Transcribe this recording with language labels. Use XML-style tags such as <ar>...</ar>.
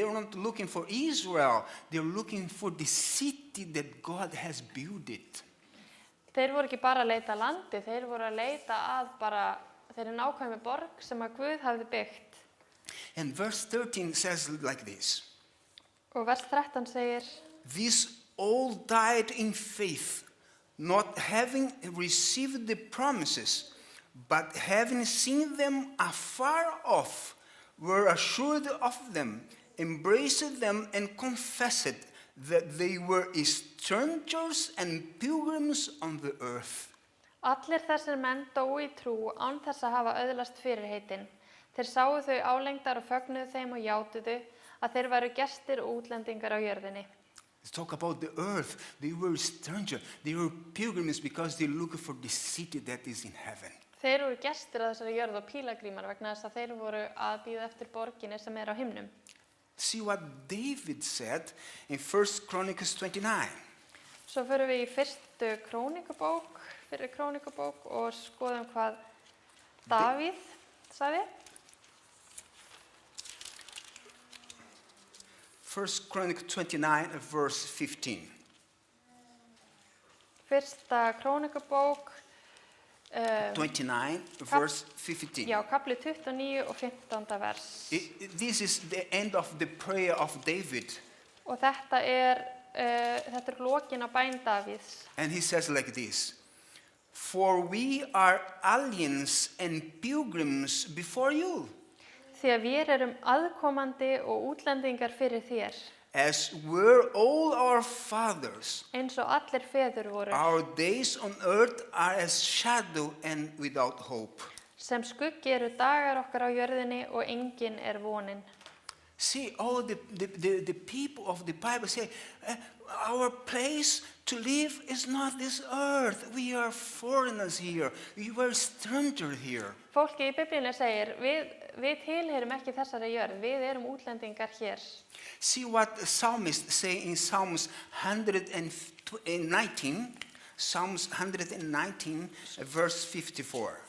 <en>They were not looking for Israel. They were looking for the city that God has built it.</en> <is>Þeir voru ekki bara að leita að landi, þeir voru að leita að bara þeirri nákvæmi borg sem að Guð hafði byggt.</is> <en>And verse 13 says like this.</en> <is>Og vers 13 segir,</is> <en>These all died in faith, not having received the promises, but having seen them afar off, were assured of them, embraced them, and confessed that they were strangers and pilgrims on the earth.</en> <is>allir þessir menn dóu í trú án þess að hafa öðlast fyrirheitin. Þeir sáu þau álengdar og fögnuðu þeim og játuðu að þeir væru gestir og útlendingar á jörðinni.</is> <en>Let's talk about the earth. They were strangers. They were pilgrims because they looked for the city that is in heaven.</en> <is>Þeir voru gestir á þessari jörð og pílagrímar vegna þess að þeir voru að bíða eftir borginni sem á himnum.</is> <en>See what David said in 1 Chronicles 29.</en> <is>Svo förum við í fyrstu krónikubók og skoðum hvað Davíð sagði.</is> <en>1 Chronicles 29 verse 15.</en> <is>Fyrsta krónikubók</is> <en>29 verse 15.</en> <is>Já, kapli 29 og 15. vers.</is> <en>This is the end of the prayer of David.</en> <is>Og þetta er lokin á bæn Davíðs.</is> <en>And he says like this. for we are aliens and pilgrims before you,</en> <is>Því að við erum aðkomandi og útlendingar fyrir þér,</is> <en>as were all our fathers.</en> <is>eins og allir feður voru,</is> <en>Our days on earth are as shadow and without hope.</en> <is>sem skuggi eru dagar okkar á jörðinni og engin er vonin.</is> <en>See, all the people of the Bible say, our place to live is not this earth. We are foreigners here. We were strangers here.</en> <is>Fólki í Biblíunni segir, við tilheyrum ekki þessari jörð, við erum útlendingar hér.</is> <en>See what the psalmist say in Psalms 119, Psalms 119, verse 54.</en>